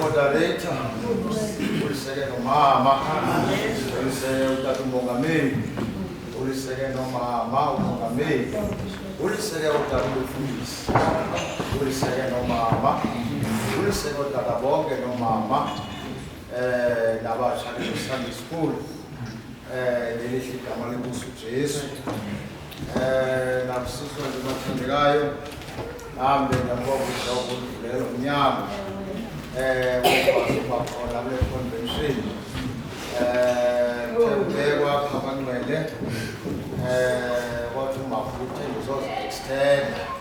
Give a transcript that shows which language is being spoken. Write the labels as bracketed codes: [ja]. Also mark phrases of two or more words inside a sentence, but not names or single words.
[xh] moderator, ulisekela umama, ulisekela utata umongameli, ulisekela umama umongameli, ulisekela utata umfundisi, ulisekela umama, ulisekela utata bonke nomama, nabasha be- [en] Sunday school, [zu] lelihle igama lenkosi uJesu, nabusiswa nje abathandekayo, nami ngiyabonga ukudlulela umnyango. Bakhona kule convention kubekwa abangcwele wathi umafutha ngizoza extend